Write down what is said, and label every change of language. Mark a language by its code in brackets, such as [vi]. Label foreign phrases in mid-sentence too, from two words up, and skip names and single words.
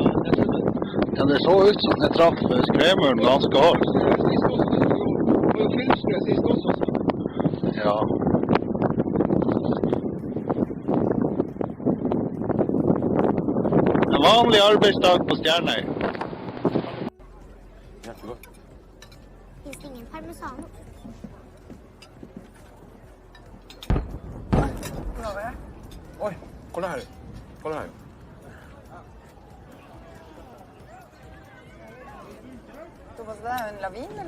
[no] Ja, det så ut som det traff skremuren ganske hardt. Sist også. Det var jo kunstig sist også. Ja. En vanlig arbeidsdag på Stjernøy. [sv] Finns det ingen parmesan? Oj, kolla här. Kolla här. Då var det en lavin eller?